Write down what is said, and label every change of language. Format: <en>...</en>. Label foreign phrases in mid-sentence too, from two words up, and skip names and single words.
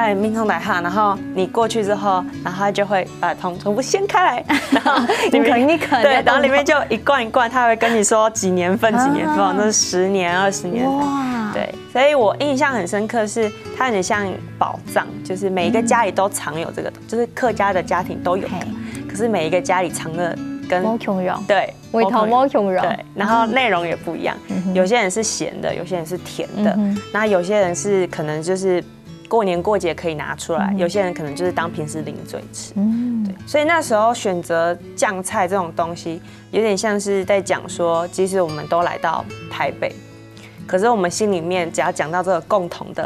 <zh>對，民聰大廈，然後你過去之後，然後他就會把床鋪掀開來，然後裡面對，然後裡面就一罐一罐，他會跟你說幾年份，那是10年、20年份，對，所以我印象很深刻是，它有點像寶藏，就是每一個家裡都藏有這個，就是客家的家庭都有的，可是每一個家裡藏的跟對，味頭冇窮人，對，然後內容也不一樣，有些人是鹹的，有些人是甜的，那有些人是可能就是过年过节可以拿出来，有些人可能就是当平时零嘴吃。对，所以那时候选择酱菜这种东西，有点像是在讲说，即使我们都来到台北，可是我们心里面只要讲到这个共同的。</zh>